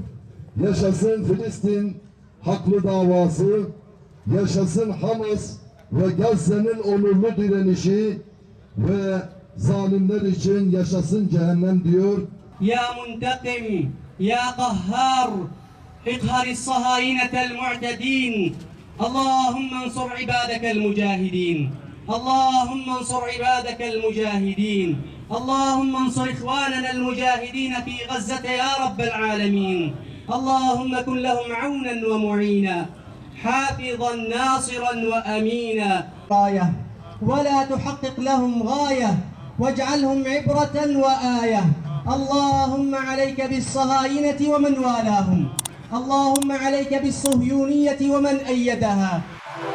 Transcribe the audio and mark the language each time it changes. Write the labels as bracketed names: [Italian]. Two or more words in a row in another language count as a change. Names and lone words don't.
[Turkish] Yaşasın Filistin haklı davası, yaşasın Hamas ve Gazze'nin onurlu direnişi ve zalimler için yaşasın cehennem diyor. [Arabic] يا منتقم، يا قهار, اقهر الصهاينة المعتدين اللهم انصر عبادك المجاهدين اللهم انصر عبادك المجاهدين اللهم انصر إخواننا المجاهدين في غزة يا رب العالمين اللهم كن لهم عونا ومعينا حافظا ناصرا وأمينا غاية ولا تحقق لهم غاية واجعلهم عبرة وآية اللهم عليك بالصهاينة ومن والاهم اللهم عليك بالصهيونية ومن أيدها